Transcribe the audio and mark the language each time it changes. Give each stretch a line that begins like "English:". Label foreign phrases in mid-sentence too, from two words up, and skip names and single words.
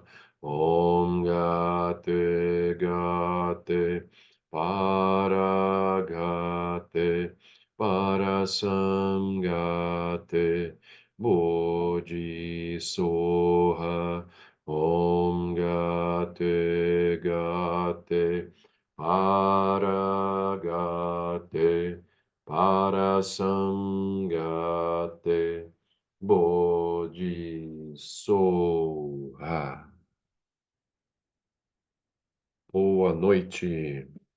Sanskrit: ॐ गते गते पर संगते बोधि सोह. ॐ गते गते पर संगते बोधिसोह.
Portuguese: Boa noite.